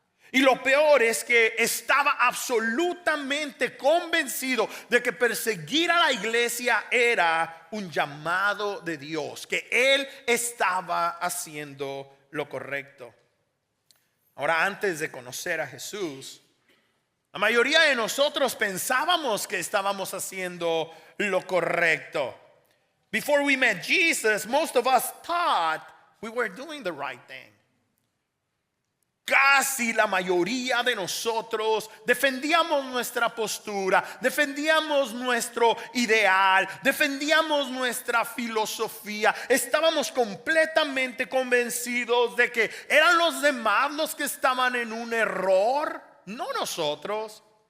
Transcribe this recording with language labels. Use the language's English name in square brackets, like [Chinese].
[Spanish] Y lo peor es que estaba absolutamente convencido de que perseguir a la iglesia era un llamado de Dios, que él estaba haciendo lo correcto. Ahora, antes de conocer a Jesús, la mayoría de nosotros pensábamos que estábamos haciendo lo correcto. [English] Before we met Jesus, most of us thought we were doing the right thing. [Spanish] Casi la mayoría de nosotros defendíamos nuestra postura, defendíamos nuestro ideal, defendíamos nuestra filosofía. Estábamos completamente convencidos de que eran los demás los que estaban en un error, no nosotros.